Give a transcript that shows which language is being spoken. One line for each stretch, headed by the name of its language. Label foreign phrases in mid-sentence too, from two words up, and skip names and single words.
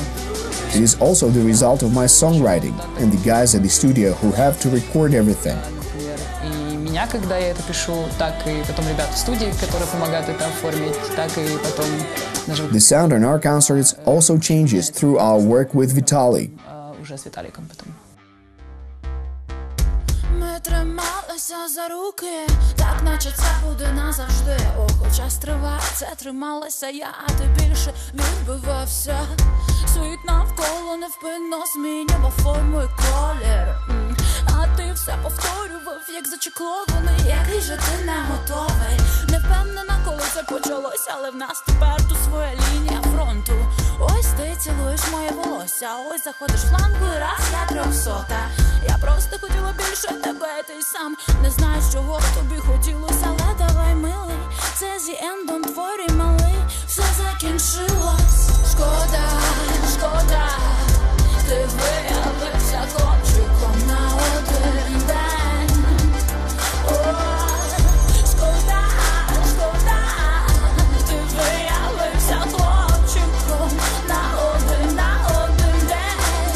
English: It is also the result of my songwriting and the guys at the studio who have to record everything.
Russian: И меня, когда я это пишу, так и потом ребята в студии, которые помогают это оформить, так и потом даже...
English: The sound on our concerts also changes through our work with Vitaly.
Russian: Уже с Виталиком потом.
Ukrainian: Ми трималися за руки, так наче це буде назавжди. О, хоча стривай, це трималася я, а ти більше відбивався. Світ навколо невпинно змінював форму і колір. А ти все повторював, як зачеклований. Який же ти не готовий? Не впевнена, коли це почалося, але в нас тепер тут своя лінія фронту. Ось ти цілуєш моє волосся, ось заходиш в флангу і раз я 300. Я просто хотіла більше тебе, ти сам не знаєш, чого тобі хотілося. Але давай, милий, це
English: the end, don't worry,
Ukrainian: малий, все закінчилось. Шкода, шкода, ти виявився хлопчиком на один день. О, шкода, шкода, ти виявився хлопчиком на один день.